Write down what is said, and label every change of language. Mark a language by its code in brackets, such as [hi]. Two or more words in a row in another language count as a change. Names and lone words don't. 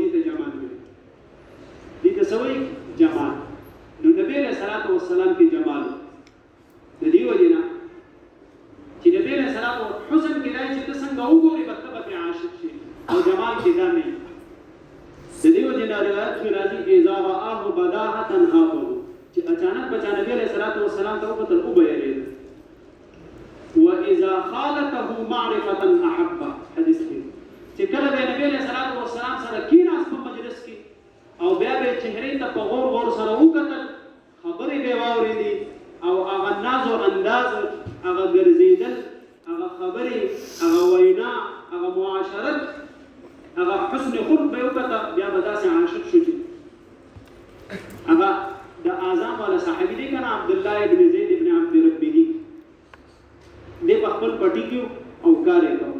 [ps] دې ته جمال وایي. دې ته څه وایي؟ جمال. نو نبی [ar] علیه الصلاة والسلام [ps] کې جمال د دې وجې نه چې نبی [ar] علیه السلام [ps] حسن کې دی چې ته څنګه وګورې به ته به پرې عاشق شي، او جمال کې دا نه وي. د دې وجې نه روایت کې راځي [ar] اذا رآه بداهة هابه، [ps] چې اچانک بچا نبی [ar] علیه الصلاة والسلام [ps] ته وکتل او به یېرېده. [ar] واذا خالته معرفة احبه، [ps] حدیث کې چې کله به نبی [ar] علیه الصلاة والسلام [ps] سره کېناست په مجلس کې او بیا به چهرې ته په غور غور سره وکتل، خبرې به واورېدې او هغه ناز و انداز، هغه ګرځېدل، هغه خبرې، هغه وینا، هغه معاشرت، هغه حسن خلق به وکته، بیا به داسې عاشق شو چې هغه د اعظم والا صحابي دی که نه، عبدالله ابن زید ابن عبد ربه دی په خپل پټي کې او کار یې کوه.